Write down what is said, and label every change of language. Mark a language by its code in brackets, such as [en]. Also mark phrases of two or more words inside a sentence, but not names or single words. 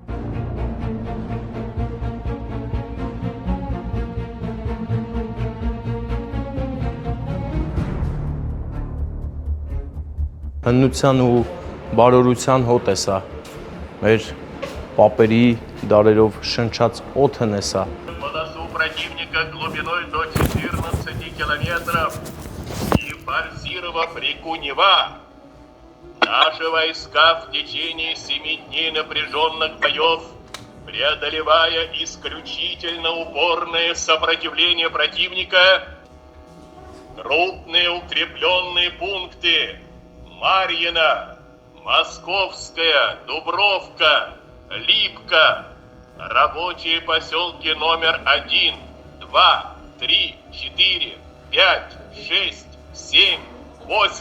[hy] Հնության ու բարօրության հոտ է սա։ Մեր պապերի դարերով շնչած օդն է սա։ [ru] Полосу противника глубиной до 14 километров и форсировав реку Нева, наши войска в течение 7 дней напряженных боев, преодолевая исключительно упорное сопротивление противника, крупные укрепленные пункты Марьино, Московская, Дубровка, Липка, рабочие поселки номер 1, 2, 3, 4, 5, 6, 7, 8.